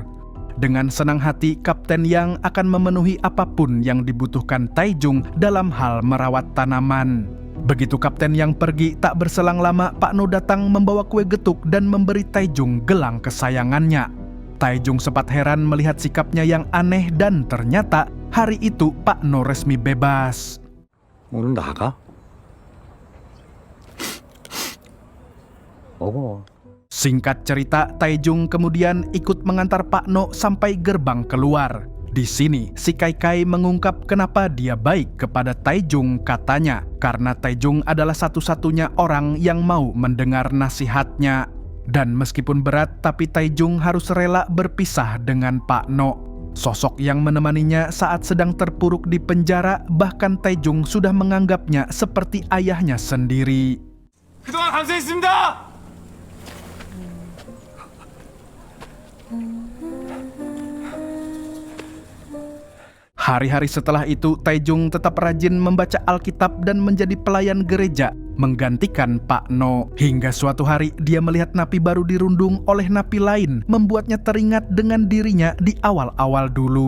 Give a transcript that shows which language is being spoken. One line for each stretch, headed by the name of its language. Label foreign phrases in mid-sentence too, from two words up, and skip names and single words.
Indonesian: Dengan senang hati, Kapten Yang akan memenuhi apapun yang dibutuhkan Taejung dalam hal merawat tanaman. Begitu Kapten Yang pergi, tak berselang lama Pak No datang membawa kue getuk dan memberi Taejung gelang kesayangannya. Taejung sempat heran melihat sikapnya yang aneh dan ternyata hari itu Pak No resmi bebas.
Korean: 오늘 나가? 먹어.
Indonesian: Singkat cerita, Taejung kemudian ikut mengantar Pak No sampai gerbang keluar. Di sini, si Kai mengungkap kenapa dia baik kepada Taejung, katanya karena Taejung adalah satu-satunya orang yang mau mendengar nasihatnya. Dan meskipun berat, tapi Taejung harus rela berpisah dengan Pak No. Sosok yang menemaninya saat sedang terpuruk di penjara, bahkan Taejung sudah menganggapnya seperti ayahnya sendiri.
Korean: 그동안 감사했습니다.
Indonesian: Hari-hari setelah itu, Taejung tetap rajin membaca Alkitab dan menjadi pelayan gereja, menggantikan Pak No. Hingga suatu hari, dia melihat napi baru dirundung oleh napi lain, membuatnya teringat dengan dirinya di awal-awal dulu.